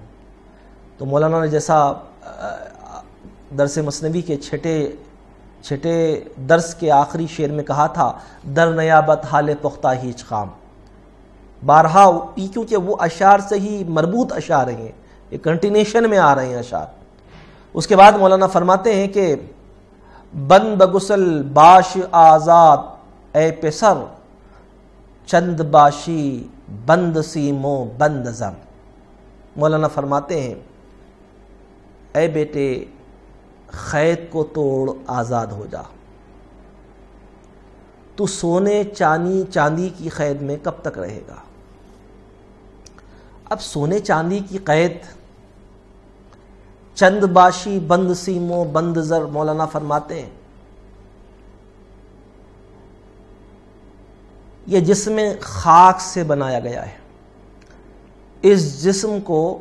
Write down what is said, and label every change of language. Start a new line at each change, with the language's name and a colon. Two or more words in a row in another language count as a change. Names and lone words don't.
Urdu: تو مولانا نے جیسا درس مثنوی کے چھٹے درس کے آخری شعر میں کہا تھا،
Persian: در نیابت حال پختہ ہیچ خام،
Urdu: بارہا، کیونکہ وہ اشعار سے ہی مربوط اشعار ہیں، یہ کنٹینیشن میں آ رہے ہیں اشعار۔ اس کے بعد مولانا فرماتے ہیں کہ
Persian: بند بگسل باش آزاد اے پسر، چند باشی بند سیمو بند زم۔
Urdu: مولانا فرماتے ہیں اے بیٹے قید کو توڑ آزاد ہو جا، تو سونے چاندی کی قید میں کب تک رہے گا؟ اب سونے چاندی کی قید،
Persian: چند باشی بند سیمو بند زر،
Urdu: مولانا فرماتے ہیں یہ جسم خاک سے بنایا گیا ہے، اس جسم کو